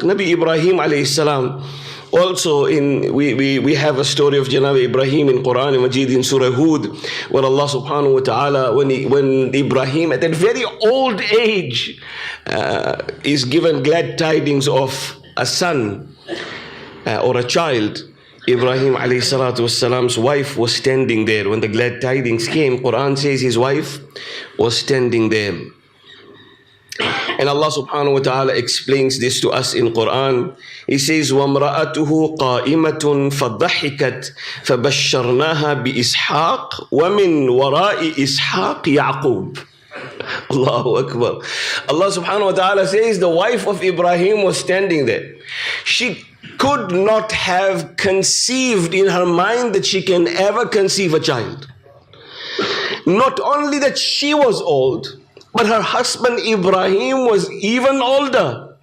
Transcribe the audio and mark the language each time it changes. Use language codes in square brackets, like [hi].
[en] Nabi Ibrahim alayhi salam. Also, we have a story of Janab Ibrahim in Quran and Majid in Surah Hud, where Allah subhanahu wa ta'ala, when Ibrahim at that very old age is given glad tidings of a son or a child, Ibrahim alayhi salatu wassalam's wife was standing there. When the glad tidings came, Quran says his wife was standing there. And Allah subhanahu wa ta'ala explains this to us in Quran. He says, [ar] وَامْرَأَتُهُ قَائِمَةٌ فَضَحِكَتْ فَبَشَّرْنَاهَا بِإِسْحَاقَ وَمِنْ وَرَاءِ إِسْحَاقِ يَعْقُوبَ. Allahu Akbar. [en] Allah subhanahu wa ta'ala says the wife of Ibrahim was standing there. She could not have conceived in her mind that she can ever conceive a child. Not only that she was old, but her husband Ibrahim was even older.